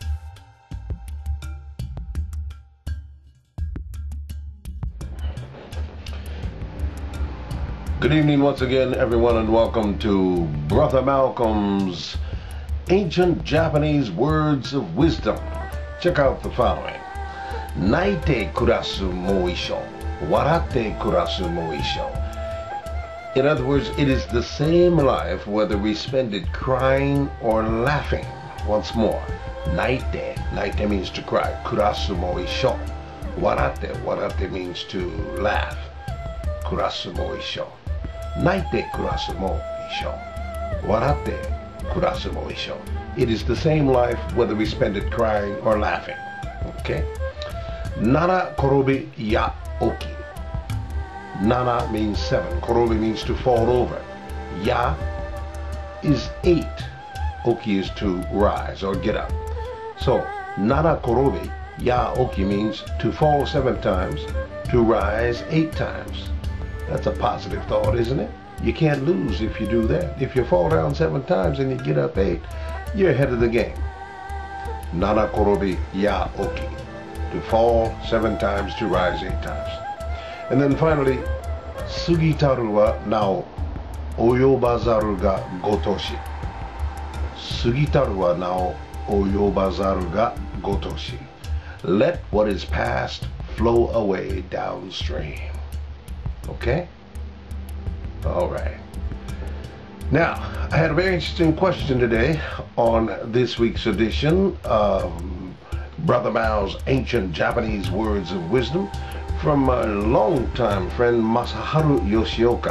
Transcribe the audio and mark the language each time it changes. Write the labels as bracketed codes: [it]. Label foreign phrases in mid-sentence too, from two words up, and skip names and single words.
[en] Good evening once again, everyone, and welcome to Brother Malcolm's Ancient Japanese Words of Wisdom. Check out the following. [ja] 泣いて暮らすも一生、笑って暮らすも一生. [en] In other words, it is the same life whether we spend it crying or laughing. Once more, [ja] 泣いて、泣いて [en] means to cry, [ja] 暮らすも一生. 笑って、笑って [en] means to laugh, [ja] 暮らすも一生. 泣いて暮らすも一生。笑って暮らすも一生. [en] It is the same life whether we spend it crying or laughing. [ja] Okay? なら転び八起き. [en] Nana means 7. Korobi means to fall over. Ya is 8. Oki is to rise or get up. So, [ja] なら転び八起き [en] means to fall 7 times, to rise 8 times. That's a positive thought, isn't it? You can't lose if you do that. If you fall down 7 times and you get up 8, you're ahead of the game. [ja] 七転び八起き. [en] To fall 7 times, to rise 8 times. And then finally, [ja] 過ぎたるは猶及ばざるが如し. 過ぎたるは猶及ばざるが如し. [en] Let what is past flow away downstream. Okay? All right. Now, I had a very interesting question today on this week's edition of Brother Mao's Ancient Japanese Words of Wisdom from my longtime friend Masaharu Yoshioka.